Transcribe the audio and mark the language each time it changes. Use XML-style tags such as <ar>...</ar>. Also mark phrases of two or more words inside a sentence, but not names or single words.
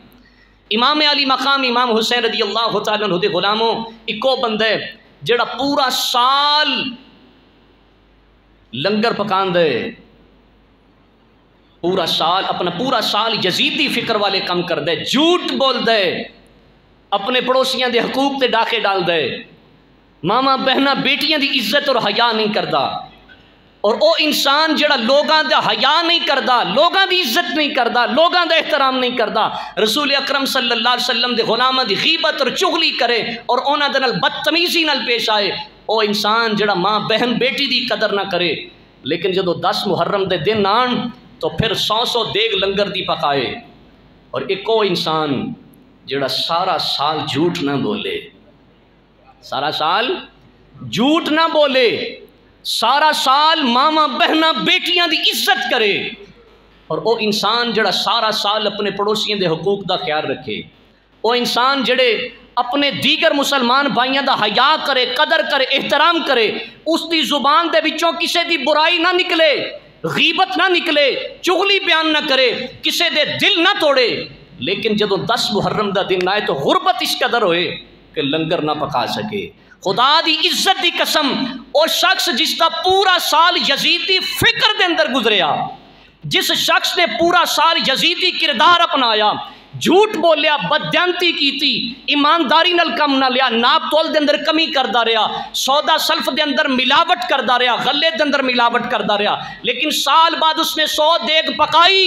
<pa>امام علی مقام امام حسین</pa> <ar>رضی اللہ تعالیٰ عنہ</ar> <pa>دے غلاموں اکو بندے جڑا پورا سال لنگر پکان دے، پورا سال اپنا پورا سال یزیدی فکر والے کم کر دے، جھوٹ بول دے، اپنے پڑوسیاں دے حقوق تے ڈاکے ڈال دے، ماما بہنا بیٹیاں دی عزت اور حیا نہیں کردا. اور او انسان جڑا لوگاں دا حیا نہیں کردا، لوگاں دی عزت نہیں کردا، لوگاں دا احترام نہیں کردا، رسول اکرم</pa> <ar>صلی اللہ علیہ وسلم</ar> <pa>دے غلاماں دی غیبت اور چغلی کرے اور انہاں دے نال بدتمیزی نال پیش آئے، او انسان جڑا ماں بہن بیٹی دی قدر نہ کرے. لیکن جدو 10 محرم دے دن آن تو پھر 100 دیگ لنگر دی پکائے. اور ایک او انسان جڑا سارا سال جھوٹ نہ بولے، سارا سال جھوٹ نہ بولے، سارا سال ماما بہنا بیٹیاں دی عزت کرے، اور او انسان جڑا سارا سال اپنے پڑوسیاں دے حقوق دا خیال رکھے، او انسان جڑے اپنے دیگر مسلمان بھائیاں دا حیا کرے، قدر کرے، احترام کرے، اس دی زبان دے وچوں کسے دی برائی نہ نکلے، غیبت نہ نکلے، چغلی بیان نہ کرے، کسے دے دل نہ توڑے. لیکن جدو 10 محرم دا دن آئے تو غربت اس قدر ہوئے کہ لنگر نہ پکا سکے. خدا دی عزت دی قسم، او شخص جس کا پورا سال یزیدی فکر دے اندر گزریا، جس شخص نے پورا سال یزیدی کردار اپنایا، جھوٹ بولیا، بددیانتی کیتی، ایمانداری نال کم نہ لیا، ناپ تول دے اندر کمی کردا رہا، سودا سلف دے اندر ملاوٹ کردا رہا، غلے دے اندر ملاوٹ کردا رہا، لیکن سال بعد اس نے 100 دیگ پکائی.</pa>